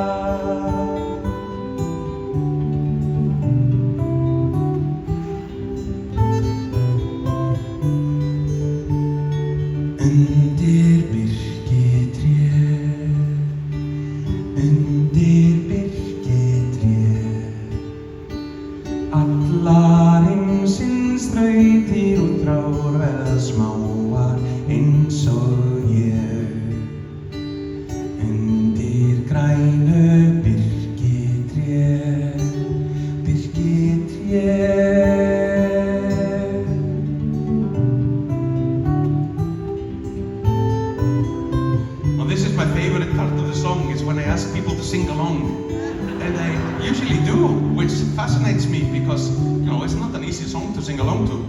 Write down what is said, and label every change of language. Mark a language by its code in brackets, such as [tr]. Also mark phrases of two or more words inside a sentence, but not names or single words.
[is] Undir birkitré, undir birkitré, allar heimsins þrautir og trár verða smáar eins og ég. Undir grænu birkitré, birkitré. [en] This is my favorite part of the song, is when I ask people to sing along. And they usually do, which fascinates me because, you know, it's not an easy song to sing along to.